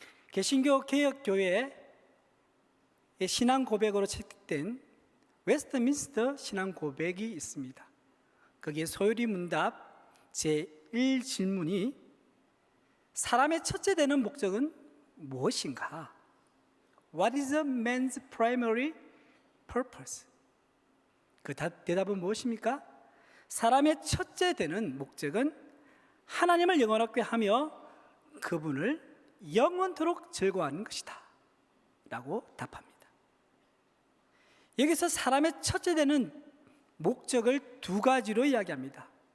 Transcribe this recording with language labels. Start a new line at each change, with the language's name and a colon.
Korean: 개신교 개혁교회의 신앙 고백으로 채택된 웨스트민스터 신앙 고백이 있습니다. 거기에 소요리 문답 제1질문이 사람의 첫째 되는 목적은 무엇인가?
English: What is a man's primary purpose?
Korean: 그 대답은 무엇입니까? 사람의 첫째 되는 목적은 하나님을 영원하게 하며 그분을 영원토록 즐거워하는 것이다 라고 답합니다. 여기서 사람의 첫째 되는 목적을 두 가지로 이야기합니다.